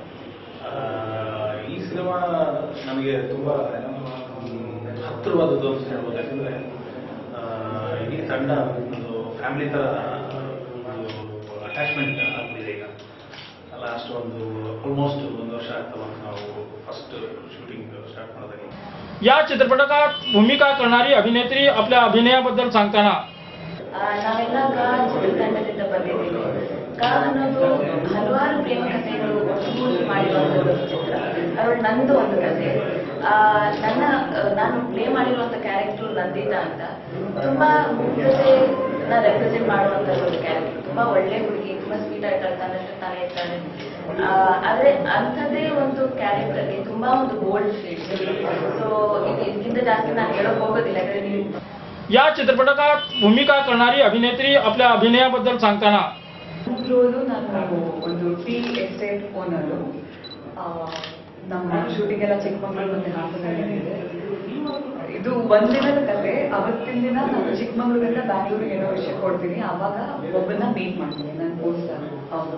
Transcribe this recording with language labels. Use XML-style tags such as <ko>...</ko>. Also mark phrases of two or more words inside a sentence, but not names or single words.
<kn>ಈ ಸಿನಿಮಾ ನನಗೆ ತುಂಬ ಹತ್ತಿರವಾದದ್ದು ಅಂತ ಹೇಳ್ಬೋದು, ಯಾಕಂದರೆ ಇಡೀ ತಂಡ ಒಂದು ಫ್ಯಾಮಿಲಿ ಥರ ಅಟ್ಯಾಚ್ಮೆಂಟ್ ಆಗ್ಬಿಟ್ಟಿದೆ ಈಗ।</kn> <en>last almost</en> <kn>ಒಂದು ವರ್ಷ ಆಗ್ತಾ ಬಂತು ನಾವು</kn> <en>first shooting start</en> <kn>ಮಾಡಿದಾಗ।</kn> <mr>या चित्रपटात भूमिका करणारी अभिनेत्री आपल्या अभिनयाबद्दल सांगताना</mr> <kn>ನಾವೆಲ್ಲ ಚಿತ್ರತಂಡದಿಂದ ಬಂದಿದ್ದೀವಿ। ಅನ್ನೋದು ಹಲವಾರು ಪ್ರೇಮ ಕಥೆಗಳು ಒಟ್ಟುಗೂಡಿ ಮಾಡಿರುವಂಥದ್ದು ಚಿತ್ರ, ಅದರಲ್ಲಿ ನಂದು ಒಂದು ಕಥೆ। ನಾನು ಪ್ಲೇ ಮಾಡಿರುವಂಥ ಕ್ಯಾರೆಕ್ಟರ್ ನಂದಿತಾ ಅಂತ, ತುಂಬಾ ಮುಗ್ಧತೆನ ರೆಪ್ರೆಸೆಂಟ್ ಮಾಡುವಂಥದ್ದು ಒಂದು ಕ್ಯಾರೆಕ್ಟರ್। ತುಂಬಾ ಒಳ್ಳೆ ಹುಡುಗಿ, ತುಂಬಾ ಸ್ವೀಟ್ ಆಗಿರ್ತಾಳೆ, ತನ್ನಷ್ಟು ತಾನೇ ಇರ್ತಾಳೆ। ಆದ್ರೆ ಅಂಥದ್ದೇ ಒಂದು ಕ್ಯಾರೆಕ್ಟರ್ಗೆ ತುಂಬಾ ಒಂದು</kn> <en>bold shade.</en> <kn>ಸೊ ಇದಕ್ಕಿಂತ ಜಾಸ್ತಿ ನಾನು ಹೇಳೋಕೆ ಹೋಗೋದಿಲ್ಲ, ಯಾಕಂದ್ರೆ ನೀವು</kn> <mr>या चित्रपटात भूमिका करणारी अभिनेत्री आपल्या अभिनयाबद्दल सांगताना</mr> <kn>ನಾನು ಒಂದು</kn> <en>tea estate owner.</en> <kn>ನಮ್ಮ ಶೂಟಿಂಗ್ ಎಲ್ಲ ಚಿಕ್ಕಮಗಳೂರು ಮತ್ತೆ ಹಾಸನಲ್ಲಿದೆ। ಇದು ಒಂದಿನದ ಕತೆ। ಅವತ್ತಿನ ದಿನ ನಾನು ಚಿಕ್ಕಮಗಳೂರಿಂದ ಬ್ಯಾಂಗ್ಳೂರಿಗೆ ಏನೋ ವಿಷಯ ಕೊಡ್ತೀನಿ, ಆವಾಗ ಒಬ್ಬನ ಮೀಟ್ ಮಾಡ್ತೀನಿ, ನನ್ನ ಪೋಸ್ಟರ್ ಅವರು।</kn>